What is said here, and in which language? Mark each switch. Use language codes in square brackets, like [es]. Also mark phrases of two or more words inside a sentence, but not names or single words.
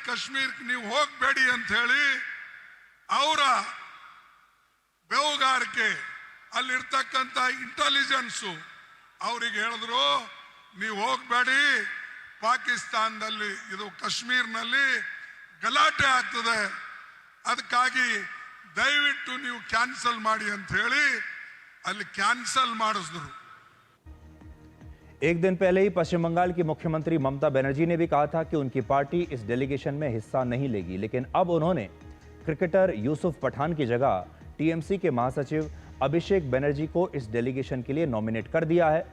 [kn] ಕಾಶ್ಮೀರ್ಗೆ ನೀವು ಹೋಗಬೇಡಿ ಅಂತ ಹೇಳಿ ಅವರ ಬೆವುಗಾರಿಕೆ ಅಲ್ಲಿರ್ತಕ್ಕಂಥ ಇಂಟೆಲಿಜೆನ್ಸ್ ಅವರಿಗೆ ಹೇಳಿದ್ರು, ನೀವು ಹೋಗಬೇಡಿ, ಪಾಕಿಸ್ತಾನದಲ್ಲಿ ಇದು ಕಾಶ್ಮೀರ್ನಲ್ಲಿ ಗಲಾಟೆ ಆಗ್ತದೆ, ಅದಕ್ಕಾಗಿ ದಯವಿಟ್ಟು ನೀವು ಕ್ಯಾನ್ಸಲ್ ಮಾಡಿ ಅಂತ ಹೇಳಿ ಅಲ್ಲಿ ಕ್ಯಾನ್ಸಲ್ ಮಾಡಿಸಿದ್ರು. [hi] एक दिन पहले ही पश्चिम बंगाल की मुख्यमंत्री ममता बनर्जी ने भी कहा था कि उनकी पार्टी इस डेलीगेशन में हिस्सा नहीं लेगी, लेकिन अब उन्होंने क्रिकेटर यूसुफ पठान की जगह टीएमसी के महासचिव अभिषेक बनर्जी को इस डेलीगेशन के लिए नॉमिनेट कर दिया है।